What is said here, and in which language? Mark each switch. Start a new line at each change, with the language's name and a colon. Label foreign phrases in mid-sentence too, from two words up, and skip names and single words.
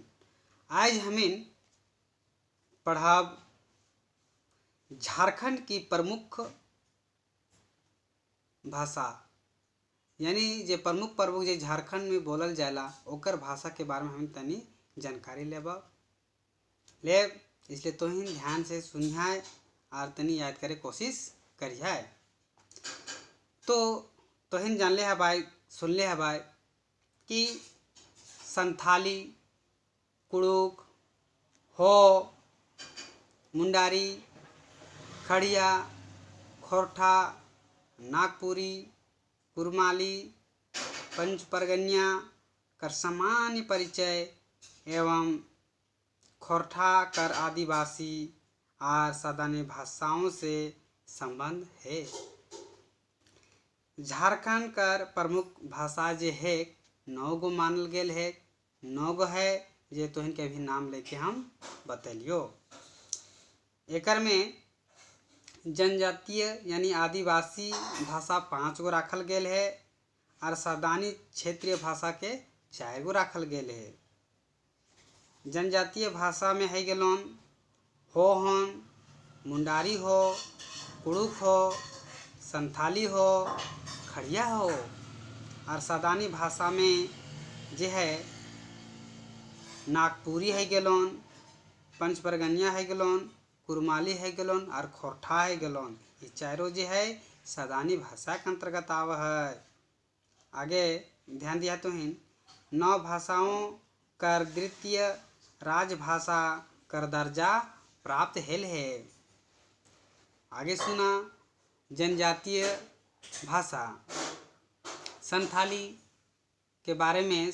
Sadri: आज हमें पढ़ब झारखंड की प्रमुख भाषा यानी जे प्रमुख जे झारखंड में बोलल जाला ओकर भाषा के बारे में हम तनी जानकारी लेब इसलिए तोहिन ध्यान से सुनिहा और तनी याद करे कोशिश करिहा। तो तोहिन जानले हबाई सुनले हबाई कि
Hindi: संथाली, कुड़ुक, हो, मुंडारी, खड़िया, खोरठा, नागपुरी, कुरमाली, पंचपरगनिया कर सामान्य परिचय एवं खोरठा कर आदिवासी और सदानी भाषाओं से संबंध है।
Sadri: झारखंड कर प्रमुख भाषा जे है 9 गो मानल गेल है। 9 गो है जे तोहन के भी नाम लेके हम बतलियो। एकर में जनजातीय यानी आदिवासी भाषा 5 गो राखल गेल है और सदानी क्षेत्रीय भाषा के 4 गो राखल गेल है। जनजातीय भाषा में है गेलोन हो हन, मुंडारी हो, कुड़ुक हो, संथाली हो, खड़िया हो और सदानी भाषा में जे है नागपुरी है गेलोन, पंचपरगनिया है गेलोन, कुरमाली है गेलोन और खोरठा है गेलोन। ये चारों जे है सदानी भाषा के अंतर्गत आव है। आगे ध्यान दिया तो 9 भाषाओं कर द्वितीय राजभाषा कर दर्जा प्राप्त हेल है। आगे सुना जनजातीय भाषा संथाली के बारे में।